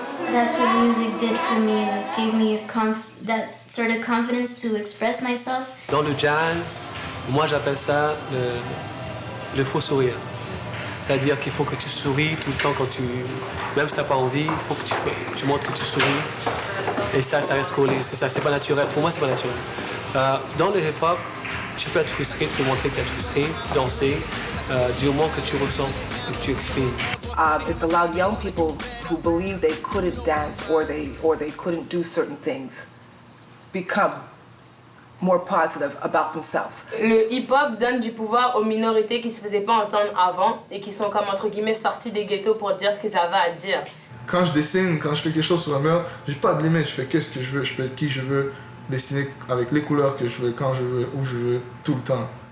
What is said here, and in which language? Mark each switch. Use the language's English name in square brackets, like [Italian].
[English] That's what music did for me. It gave me that sort of confidence to express myself. [French] Dans le jazz, moi j'appelle ça le faux sourire. C'est-à-dire qu'il faut que tu souris tout le temps même si tu n'as pas envie, il faut que tu montres que tu souris. Et ça reste collé, c'est ça, c'est pas naturel. Pour moi, c'est pas naturel. Dans le hip-hop, tu peux être frustré, tu peux montrer que tu es frustré, danser, du moment que tu ressens et que tu exprimes. [English] It's allowed young people who believe they couldn't dance or they couldn't do certain things become more positive about themselves. [French] Le hip-hop donne du pouvoir aux minorités qui se faisaient pas entendre avant et qui sont comme entre guillemets sortis des ghettos pour dire ce qu'ils avaient à dire. Quand je dessine, quand je fais quelque chose sur un mur, j'ai pas de limite, je fais qu'est-ce que je veux, je peux être qui je veux, dessiner avec les couleurs que je veux, quand je veux, où je veux, tout le temps.